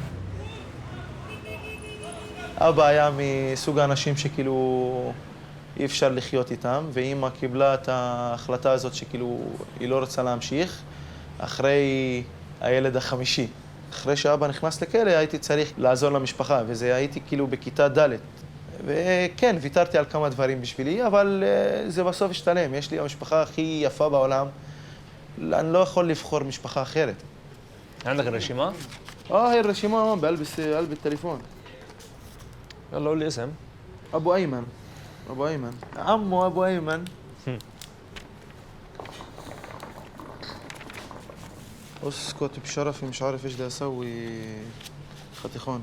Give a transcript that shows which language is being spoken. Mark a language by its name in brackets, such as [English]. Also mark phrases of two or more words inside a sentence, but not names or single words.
[Hebrew] אבא היה מסוג האנשים שכאילו אי אפשר לחיות איתם, ואמא קיבלה את ההחלטה הזאת שכאילו היא לא רוצה להמשיך, אחרי הילד החמישי. אחרי שאבא נכנס לכלא הייתי צריך לעזור למשפחה, וזה הייתי כאילו בכיתה ד'. וכן, ויתרתי על כמה דברים בשבילי, אבל זה בסוף השתלם. יש לי המשפחה הכי יפה בעולם. אני לא יכול לבחור משפחה אחרת. [Arabic] عندك الرشيمة؟ هي الرشيمة بلبس قلب التليفون. يلا قول لي اسم. أبو أيمن. أبو أيمن. عمو أبو أيمن. اسكت بشرفي مش عارف ايش بدي اسوي خطيخون.